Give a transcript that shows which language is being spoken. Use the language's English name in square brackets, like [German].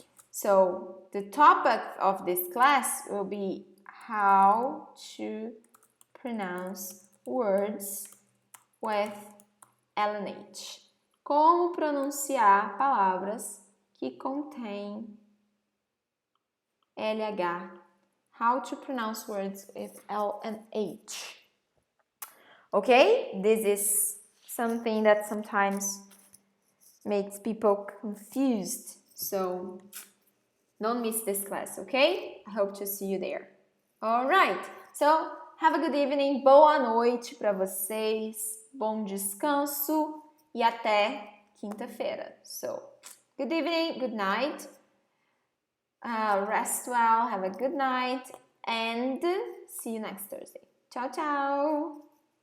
[English] So the topic of this class will be how to pronounce words with LNH. [Portuguese] Como pronunciar palavras que contêm LH. [English] How to pronounce words with L and H. Okay? This is something that sometimes makes people confused. So don't miss this class, okay? I hope to see you there. Alright, so have a good evening. [Portuguese] Boa noite para vocês. Bom descanso e até quinta-feira. [English] So, good evening, good night. Rest well, have a good night, and see you next Thursday. Ciao, ciao!